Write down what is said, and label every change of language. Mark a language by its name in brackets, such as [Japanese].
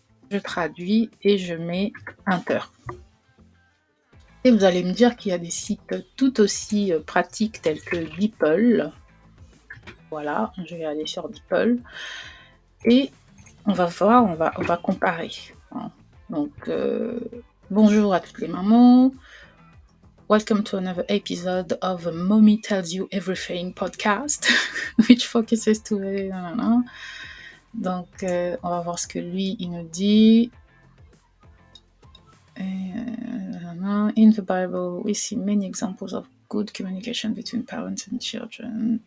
[French] Je traduis et je mets Enter. Et vous allez me dire qu'il y a des sites tout aussi pratiques tels que DeepL. Voilà, je vais aller sur DeepL. Et on va voir, on va comparer. Hein. Donc, bonjour à toutes les mamans. [English] Welcome to another episode of Mommy Tells You Everything podcast, which focuses to... [French] Donc, on va voir ce que lui, il nous dit. [English] In the Bible, we see many examples of good communication between parents and children.